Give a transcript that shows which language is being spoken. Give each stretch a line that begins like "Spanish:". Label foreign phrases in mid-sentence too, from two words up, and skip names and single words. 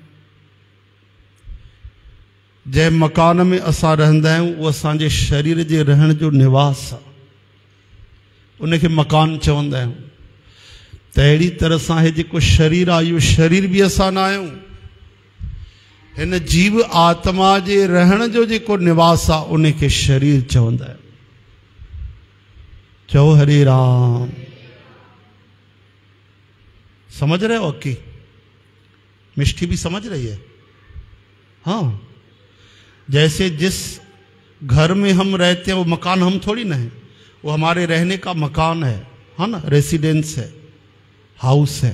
Sindhi: जंहिं मकान में असां रहंदा आहियूं उहो असांजे शरीर जे रहण जो निवास आहे, उनखे मकान चवंदा आहियूं। त अहिड़ी तरह सां हे जेको शरीर आहे, इहो शरीर बि असां न आहियूं। हिन जीव आत्मा जे रहण जो जेको निवास आहे उनखे शरीर चवंदा आहियूं। चओ हरे राम।
Hindi: समझ रहे हो अक्की? मिष्टी भी समझ रही है? हाँ, जैसे जिस घर में हम रहते हैं वो मकान हम थोड़ी ना है, वो हमारे रहने का मकान है ना, रेसिडेंस है, हाउस है।